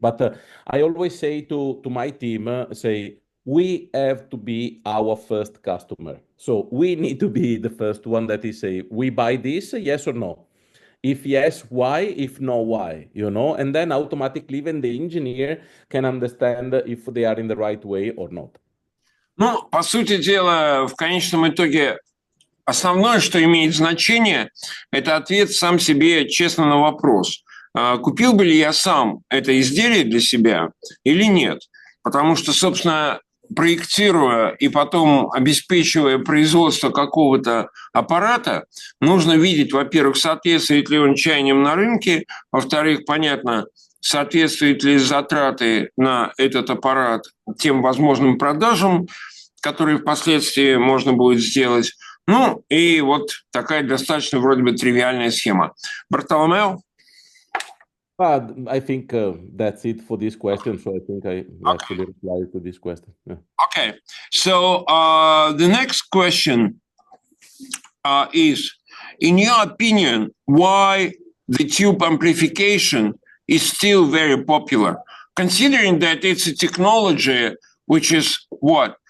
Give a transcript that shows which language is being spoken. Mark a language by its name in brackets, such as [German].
[English] But I always say to my team, we have to be our first customer. So we need to be the first one that is say, we buy this, yes or no. If yes, why? If no, why? You know, and then automatically even the engineer can understand if they are in the right way or not. [Russian] Ну, по сути дела, в конечном итоге основное, что имеет значение, это ответ сам себе честно на вопрос. Купил бы ли я сам это изделие для себя или нет? Потому что, собственно, проектируя и потом обеспечивая производство какого-то аппарата, нужно видеть, во-первых, соответствует ли он чаяниям на рынке, во-вторых, понятно, соответствуют ли затраты на этот аппарат тем возможным продажам, которые впоследствии можно будет сделать. Ну, и вот такая достаточно вроде бы тривиальная схема. Бартоломео? [English] I think that's it for this question. So I think I actually replied to this question. Yeah. Okay. So the next question is, in your opinion, why the tube amplification is still very popular, considering that it's a technology which is what?